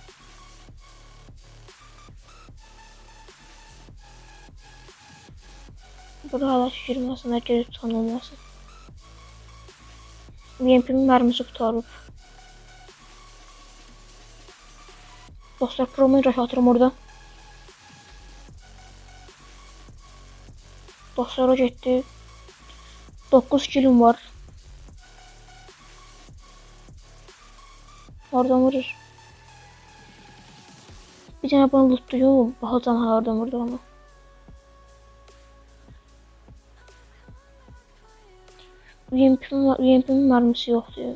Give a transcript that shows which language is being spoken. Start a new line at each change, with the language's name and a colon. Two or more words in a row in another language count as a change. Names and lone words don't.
Azerbaijani: Burada hala girməsin, hər tutan olmasın. UMP'nin mərmisi qutarıb. Dostlar, promoyu rush atıram orada. Dostlar o getdi. 9 kilim var. Oradan vurur.
Turkish: Bir tane bana lootluyor. Bahacan oradan vurdu ama. UMP'nin mermisi yok diyor.